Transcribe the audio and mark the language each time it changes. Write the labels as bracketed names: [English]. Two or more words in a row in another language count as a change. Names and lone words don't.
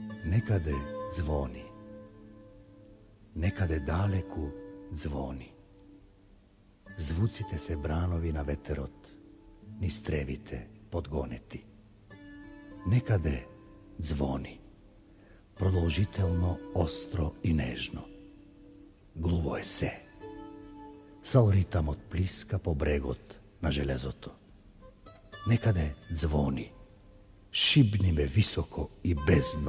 [Macedonian] Некаде звони, некаде далеку звони. Звуците се бранови на ветерот, ни стревите подгонети. Некаде звони, продолжително, остро и нежно. Глуво е се. Сал ритамот плиска по брегот на железото. Некаде звони, шибни ме високо и бездно.